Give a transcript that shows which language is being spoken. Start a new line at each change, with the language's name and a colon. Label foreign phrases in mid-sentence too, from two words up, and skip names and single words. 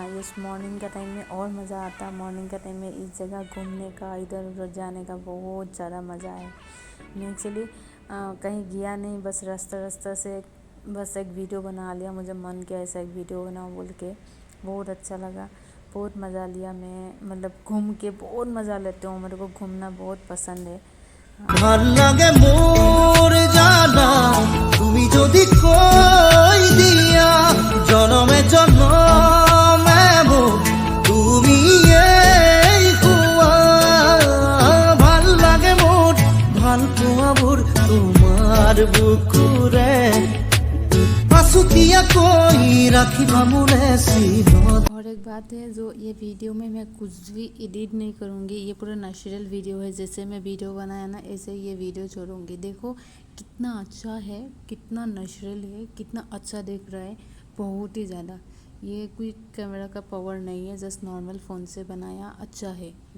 Hindi: ये मॉर्निंग का टाइम में और मज़ा आता। मॉर्निंग का टाइम में इस जगह घूमने का, इधर उधर जाने का बहुत ज़्यादा मज़ा है। मैं एक्चुअली कहीं गया नहीं, बस रास्ता से बस एक वीडियो बना लिया। मुझे मन किया ऐसा एक वीडियो बनाऊँ बोल के, बहुत अच्छा लगा, बहुत मज़ा लिया। मैं मतलब घूम के बहुत मज़ा लेती हूँ, मेरे को घूमना बहुत पसंद है।
Assamese: ভাল লাগে মোর জানা তুমি যদি কই দিয়া জনমে জনমে মোর তুমি এই হুয়া ভাল লাগে মোর ভাল পোয়াবোৰ তোমার বুকুরে পাসুতিয়া কই রাখিবা মোরে সিনত।
Hindi: और एक बात है, जो ये वीडियो में मैं कुछ भी एडिट नहीं करूँगी, ये पूरा
English: natural video
Hindi: है। जैसे मैं वीडियो बनाया ना, ऐसे ये वीडियो छोड़ूंगी। देखो कितना अच्छा है, कितना नेचुरल है, कितना अच्छा दिख रहा है, बहुत ही ज़्यादा। ये कोई कैमरा का पावर नहीं है,
English: just normal phone
Hindi: से बनाया, अच्छा है।